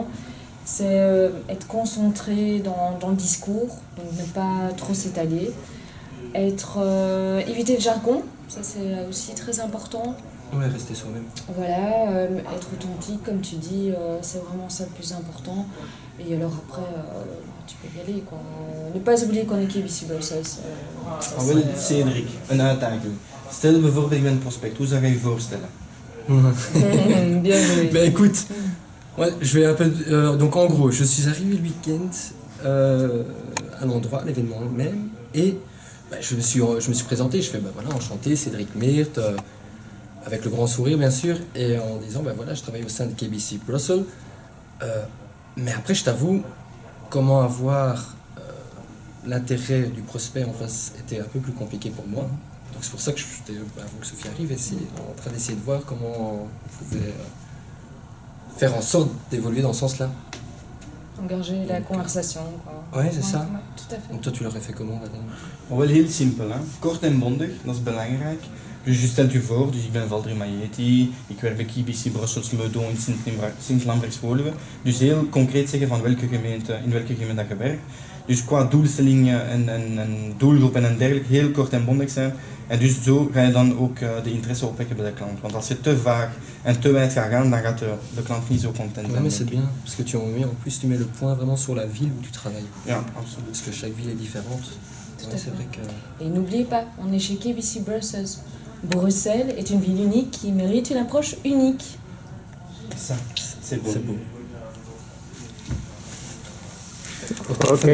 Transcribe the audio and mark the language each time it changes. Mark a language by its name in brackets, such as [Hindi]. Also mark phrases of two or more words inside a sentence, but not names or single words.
[French] C'est être concentré dans le discours, donc ne pas trop s'étaler. Éviter le jargon, ça c'est aussi très important. Ouais, rester soi-même. Voilà, être authentique, comme tu dis, c'est vraiment ça le plus important. Et alors après, tu peux y aller, quoi. Ne pas oublier qu'on est KBC Brussels. [Dutch] Wel Cédric, een uitdaging. Stel bijvoorbeeld ik ben prospect, hoe zou je je voorstellen? [French] Bien joué. Ben écoute, ouais, je vais un peu... donc en gros, je suis arrivé le week-end à l'endroit, à l'événement même, et ben, je me suis présenté, je fais ben voilà, enchanté, Cédric Meert, avec le grand sourire bien sûr, et en disant ben voilà, je travaille au sein de KBC Brussels. Mais après, je t'avoue, comment avoir l'intérêt du prospect en face était un peu plus compliqué pour moi. Donc c'est pour ça que j'étais, avant que Sophie arrive, en train d'essayer de voir comment on pouvait faire en sorte d'évoluer dans ce sens-là. Engager la conversation, quoi. Ouais, c'est ça. Ouais, tout à fait. Donc toi, tu l'aurais fait comment, Valérie? [Dutch] Wel heel simpel, hè? Kort en bondig, dat is belangrijk. Dus je stelt je voor, dus ik ben Valdri Maïeti, ik werk bij KBC Brussels Meudon in Sint-Lambrechts-Woluwe. Dus heel concreet zeggen van in welke gemeente dat je werkt. Dus qua doelstellingen en doelgroepen en dergelijke, heel kort en bondig zijn. En dus zo ga je dan ook de interesse opwekken bij de klant. Want als je te vaag en te wijd gaat gaan, dan gaat de klant niet zo content zijn. [French] Ouais, mais c'est bien, parce que en plus tu mets le point vraiment sur la ville où tu travailles. [Dutch] Ja, absoluut. [French] Parce que chaque ville est différente. Tout Ouais, à c'est fait. vrai que... Et n'oubliez pas, on est chez KBC Brussels. Bruxelles est une ville unique qui mérite une approche unique. Ça, c'est beau. C'est beau. Ok.